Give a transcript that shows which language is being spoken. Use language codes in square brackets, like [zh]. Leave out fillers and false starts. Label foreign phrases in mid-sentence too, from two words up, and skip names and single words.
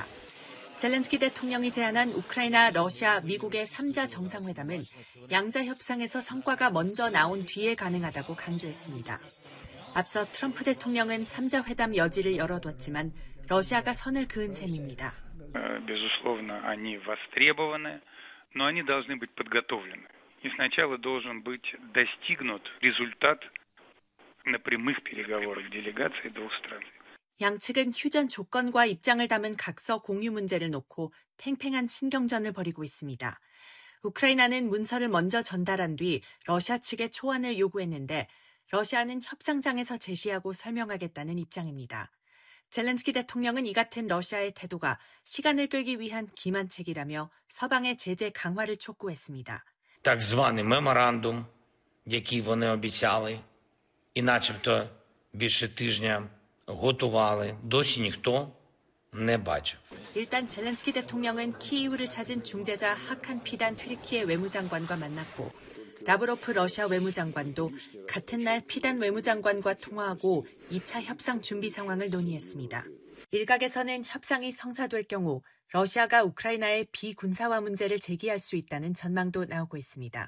[ko] 젤렌스키 대통령이 제안한 우크라이나, 러시아, 미국의 3자 정상회담은 양자 협상에서 성과가 먼저 나온 뒤에 가능하다고 강조했습니다. 앞서 트럼프 대통령은 3자 회담 여지를 열어뒀지만 러시아가 선을 그은 셈입니다. [ru] Безусловно, они востребованы, но они должны быть подготовлены. И сначала должен быть достигнут результат на прямых переговорах делегаций двух стран. [ko] 양측은 휴전 조건과 입장을 담은 각서 공유 문제를 놓고 팽팽한 신경전을 벌이고 있습니다. 우크라이나는 문서를 먼저 전달한 뒤 러시아 측의 초안을 요구했는데 러시아는 협상장에서 제시하고 설명하겠다는 입장입니다. 젤렌스키 대통령은 이 같은 러시아의 태도가 시간을 끌기 위한 기만책이라며 서방의 제재 강화를 촉구했습니다. [uk] Так званий меморандум, який вони обіцяли, і начебто більше тижня готували, досі ніхто не бачив. [ko] 일단 젤렌스키 대통령은 키이우를 찾은 중재자 하칸 피단 튀르키예 외무장관과 만났고 라브로프 러시아 외무장관도 같은 날 피단 외무장관과 통화하고 2차 협상 준비 상황을 논의했습니다. 일각에서는 협상이 성사될 경우 러시아가 우크라이나의 비군사화 문제를 제기할 수 있다는 전망도 나오고 있습니다.